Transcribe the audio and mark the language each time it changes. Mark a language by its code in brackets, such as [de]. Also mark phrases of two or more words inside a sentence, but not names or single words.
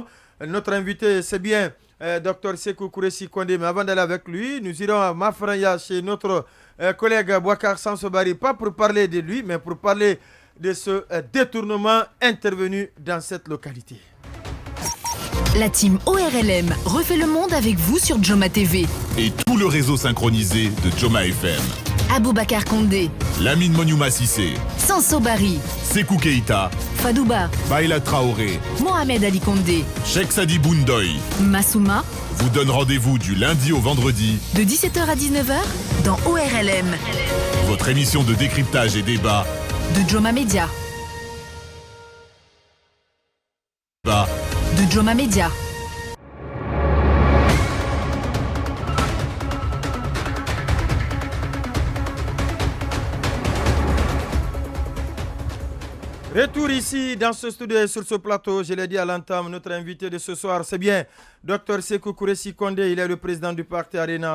[fr] Notre invité, c'est bien Dr Sekou Kouressi Kondé, mais avant d'aller avec lui, nous irons à Mafraya chez notre collègue Bouakar Sansobari, pas pour parler de lui, mais pour parler de ce détournement intervenu dans cette localité. La team ORLM refait le monde avec vous sur Joma TV. Et tout le réseau synchronisé de Joma FM. Aboubacar Condé, Lamine Moniouma Sissé, Sanso Bari, Sekou Keita, Fadouba, Baïla Traoré, Mohamed Ali Condé, Cheikh Sadi Boundoy Massouma, vous donne rendez-vous du lundi au vendredi. de 17h à 19h dans ORLM Votre émission de décryptage et débat de Joma Media. De Joma Media. Retour ici dans ce studio et sur ce plateau, je l'ai dit à l'entame, notre invité de ce soir, c'est bien Dr Sekou Kouressi Kondé, il est le président du parti Arena.